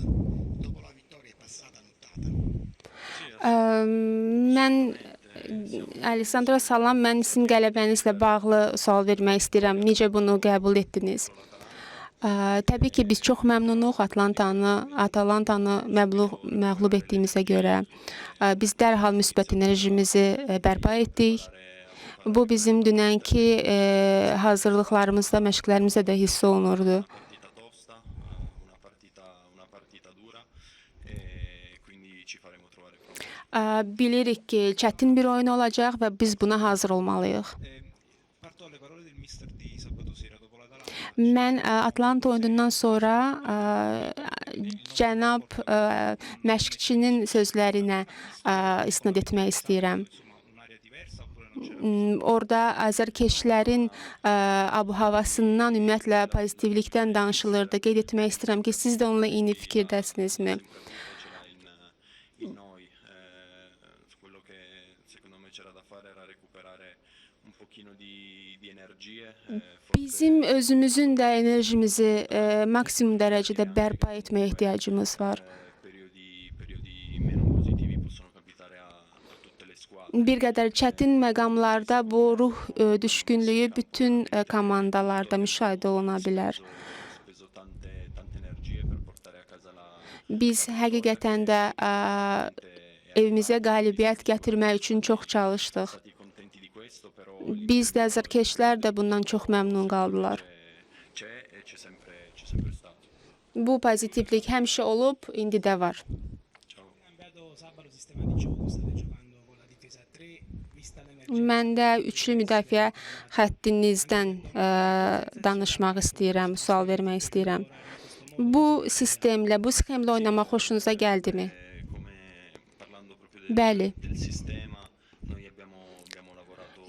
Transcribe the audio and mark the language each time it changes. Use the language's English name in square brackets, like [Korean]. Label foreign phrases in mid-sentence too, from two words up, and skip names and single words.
[Italian] Dopo la vittoria è passata a nottata. [Azerbaijani] Mən Alessandra salam, mən sizin qələbənizlə bağlı sual vermək istəyirəm. Necə bunu qəbul etdiniz? Təbii ki, biz çox məmnunuq Atalantanı məğlub etdiyimizə görə. Biz dərhal müsbət enerjimizi bərpa etdik. Bu bizim dünənki hazırlıqlarımızda, məşqlərimizdə də hiss olunurdu. [Italian] Partita tosta, una partita dura quindi ci faremo trovare pronti. [Azerbaijani] Bilirik ki, çətin bir oyun olacaq və biz buna hazır olmalıyıq. [Italian] Parto alle parole del mister di sabato sera dopo l'Atalanta. [Azerbaijani] Mən Atlanta oyunundan sonra cənab məşqçinin sözlərinə istinad etmək istəyirəm. [Italian] Insomma, un'aria diversa oppure non c'era? [Azerbaijani] Orada azərkeşlərin ab-havasından, ümumiyyətlə pozitivlikdən danışılırdı. Qeyd etmək istəyirəm ki, siz də onunla eyni fikirdəsinizmi? [Italian] C'era in noi, quello che secondo me c'era da fare era recuperare un pochino di energie. [Azerbaijani] Bizim özümüzün də enerjimizi maksimum dərəcədə bərpa etməyə ehtiyacımız var. [Italian] Periodi meno positivi possono capitare a tutte le squadre. [Azerbaijani] Bir qədər çətin məqamlarda bu ruh düşkünlüyü bütün komandalarda müşahidə oluna bilər. [Italian] Ho speso tante energie per portare a casa la [Azerbaijani] Biz həqiqətən də evimizə qalibiyyət gətirmək üçün çox çalışdıq. [Italian] stati contenti di questo, però [Azerbaijani] Biz də azərkeşlər də bundan çox məmnun qaldılar. [Italian] c'è e c'è sempre stato. [Azerbaijani] Bu pozitivlik həmişə olub, indi də var. [Italian] Ciao. Cambiato sabato sistema di gioco, state giocando con la difesa a 3, vista l'emergenza. [Azerbaijani] Mən də üçlü müdafiə xəttinizdən danışmaq istəyirəm, sual vermək istəyirəm. Bu sistemlə, bu sxemlə oynamaq xoşunuza gəldimi? [Italian] Come parlando proprio [Azerbaijani] Bəli. [Italian] del sistema, noi abbiamo lavorato